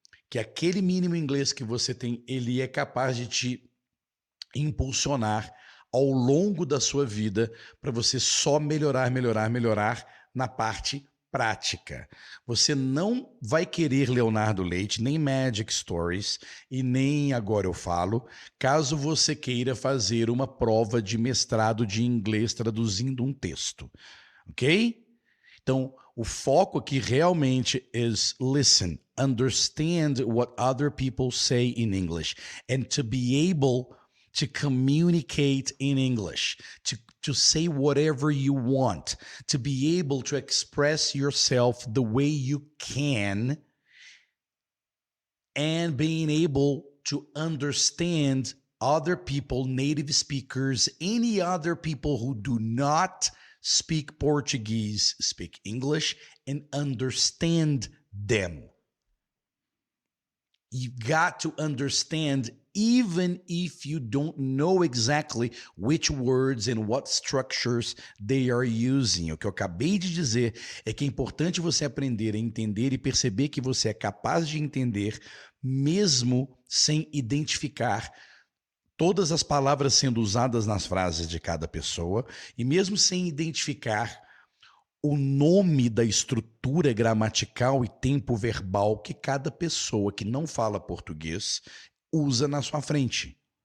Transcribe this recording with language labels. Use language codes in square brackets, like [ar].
[pt] que aquele mínimo inglês que você tem, ele é capaz de te impulsionar ao longo da sua vida para você só melhorar na parte prática. Você não vai querer Leonardo Leite, nem Magic Stories e nem Agora Eu Falo, caso você queira fazer uma prova de mestrado de inglês traduzindo um texto, ok? Então, o foco aqui realmente [en] is listen, understand what other people say in English, and to be able to communicate in English, to say whatever you want, to be able to express yourself the way you can, and being able to understand other people, native speakers, any other people who do not speak Portuguese, speak English, and understand them. You've got to understand even if you don't know exactly which words and what structures they are using. [pt] O que eu acabei de dizer é que é importante você aprender a entender e perceber que você é capaz de entender mesmo sem identificar todas as palavras sendo usadas nas frases de cada pessoa, e mesmo sem identificar o nome da estrutura gramatical e tempo verbal que cada pessoa que não fala português usa na sua frente.